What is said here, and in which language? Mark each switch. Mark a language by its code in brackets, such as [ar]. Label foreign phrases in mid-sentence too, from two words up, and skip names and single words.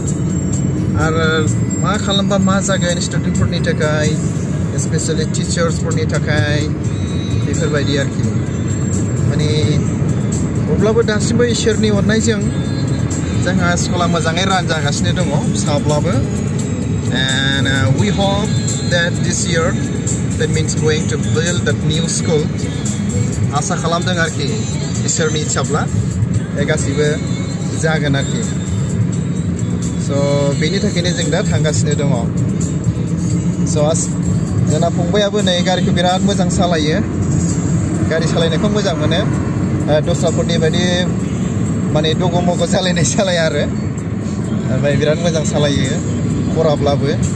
[brx] आरो मा खालामबा मा जागोन स्टुडेन्टफोरनि थाखाय स्पेशेलि टिचार्सफोरनि थाखाय बेफोरबायदि आरोखि माने अब्लाबो दासिमबो इसोरनि अननायजों जोंहा स्कुला मोजाङै रान जागासिनो दङ फिसाब्लाबो [en] and we hope that this year that means going to build that new school [brx] आसा खालामदों आरोखि इसोरनि इच्छाब्ला बे गासिबो जागोन आरोखि स' बेनि थाखायनो जों दा थांगासिनो दङ स' जोंना फंबायाबो नै गारिखौ बिराद मोजां सालायो गारि सालायनायखौ मोजां मोनो दस्राफोरनि बायदि माने दग' मग' सालाया आरो ओमफ्राय बिराद मोजां सालायो खराब्लाबो